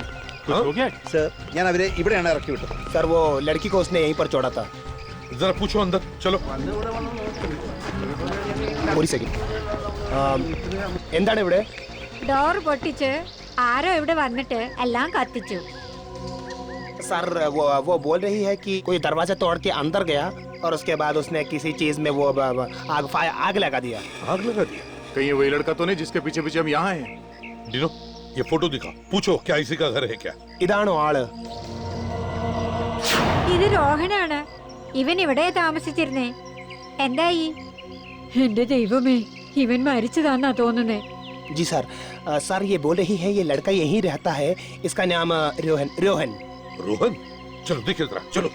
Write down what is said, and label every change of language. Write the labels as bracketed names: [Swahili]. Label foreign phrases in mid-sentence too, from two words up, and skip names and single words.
[Hindi] कुछ हो गया? [Malayalam] സർ, ഞാൻ അവരെ ഇവിടെയാണ് ഇറക്കി വിട്ടത്. [Hindi] सर वो लड़की को उसने यहीं पर छोड़ा था। जरा पूछो अंदर। चलो [Malayalam] ഒരു സെക്കൻഡ്. എന്താണ് ഇവിടെ? ഡോർ പൊട്ടിച്ച് ആരോ ഇവിടെ വന്നിട്ട് എല്ലാം കത്തിച്ചു. [Hindi] सर वो बोल रही है कि कोई दरवाजा तोड़ के अंदर गया और उसके बाद उसने किसी चीज में वो आग लगा दिया। आग लगा दिया? कहीं वही लड़का तो नहीं जिसके पीछे पीछे हम यहाँ हैं? डीनो, ये फोटो दिखा, पूछो क्या इसी का घर है क्या? [Malayalam] ഇതാണോ ആള്? ഇത് രോഹനാണ്. ഇവൻ ഇവിടെ താമസിച്ചിരുന്നേ. എന്തായി? എന്റെ ദൈവമേ, ഇവൻ മരിച്ചതാന്നാ തോന്നുന്നേ. [Hindi] जी सर, सर ये बोल रही है ये लड़का यहीं रहता है, इसका नाम रोहन। रोहन? चलो देखिए जरा, चलो।